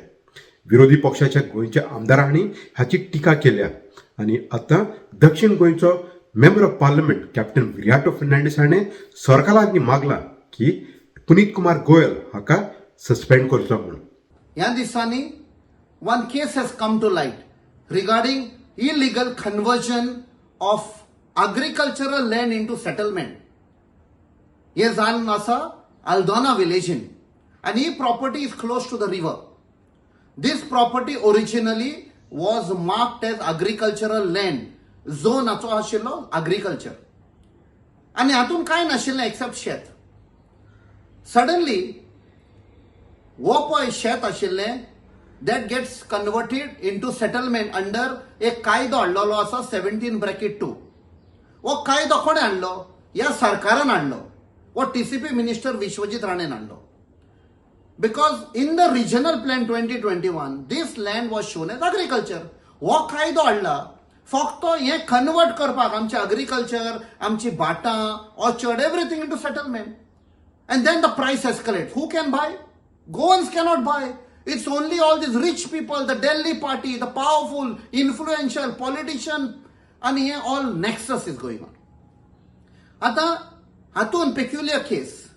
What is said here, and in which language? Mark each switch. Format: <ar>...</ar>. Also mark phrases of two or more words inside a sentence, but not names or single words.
<kok>विरोधी पक्षाच्या गोंयच्या आमदारांनी हाची टिका केल्या आनी आतां दक्षिण गोंयचो</kok> <en>member of parliament</en> <kok>कॅप्टन विराटो फर्नांडीस हाणें सरकारांनी मागलां की पुनीत कुमार गोयल हाका सस्पेंड करचो म्हणून. ह्या दिसांनी</kok> <en>one case has come to light regarding illegal conversion of agricultural land into settlement.</en> <kok>हे जाल्लें आसा आल्दोना विलेजीन</kok> <en>and ही property is close to the river. This property originally was marked as agricultural land.</en> <kok>Zone हाचो आशिल्लो agriculture. आनी हातून कांय नाशिल्लें except शेत. Suddenly वो पळय शेत आशिल्लें</kok> <en>that gets converted into settlement under</en> <kok>एक कायदो हाडलेलो आसा 17(2). वो कायदो कोणे हाडलो? ह्या सरकारान हाडलो. वो TCP मिनिस्टर विश्वजीत राणेन हाडलो.</kok> <en>Because in the regional plan 2021 this land was shown as agriculture.</en> <kok>वो कायदो हाडला फक्त हे कन्वर्ट करपाक आमचे agriculture, आमची भाटां,</kok> <en>orchard, everything into settlement. And then the price escalates. Who can buy? Goans cannot buy. It's only all these rich people, the Delhi party, the powerful, influential politician, and here all nexus is going on.</en> <kok>Ata hatun</kok> <en>peculiar case.</en>